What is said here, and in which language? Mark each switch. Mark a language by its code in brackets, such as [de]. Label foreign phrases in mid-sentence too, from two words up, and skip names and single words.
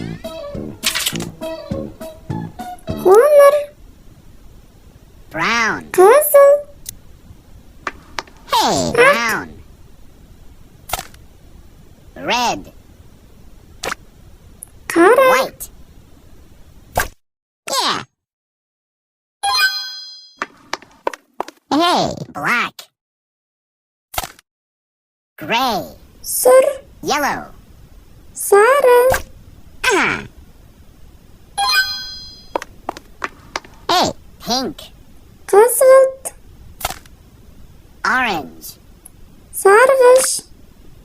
[kk] Қоңыр. [en] Brown. [kk] Қызыл. [en] Hey, brown. Red. [kk] Қара. [en] White. Yeah. Hey, black. Gray. [kk] Сұр. [en] Yellow. [kk] Сары. [en] Hey, pink. [kk] Қызғылт. [en] Orange. [kk] Сарғыш.